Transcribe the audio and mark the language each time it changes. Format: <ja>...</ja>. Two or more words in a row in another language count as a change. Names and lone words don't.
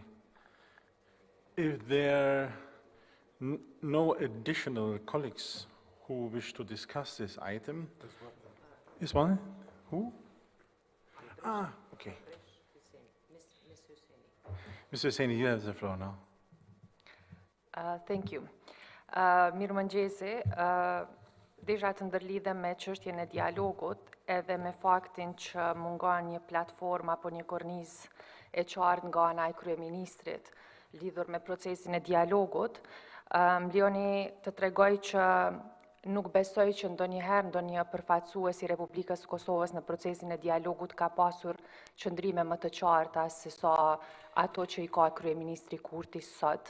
<en>If there are no additional colleagues who wish to discuss this item, is one? Who? Ah, okay. Mr. Husseini, you have the floor now. Thank you.</en> <sq>Mirëmëngjesi, desha të ndërlidhem me çështjen e dialogut edhe me faktin që mungon një platformë apo një kornizë e qartë nga ana e kryeministrit lidhur me procesin e dialogut. Më lejoni të tregoj që nuk besoj që ndonjëherë ndonjë përfaqësues i Republikës Kosovës në procesin e dialogut ka pasur qëndrime më të qarta se sa ato që i ka kryeministri Kurti sot.</sq>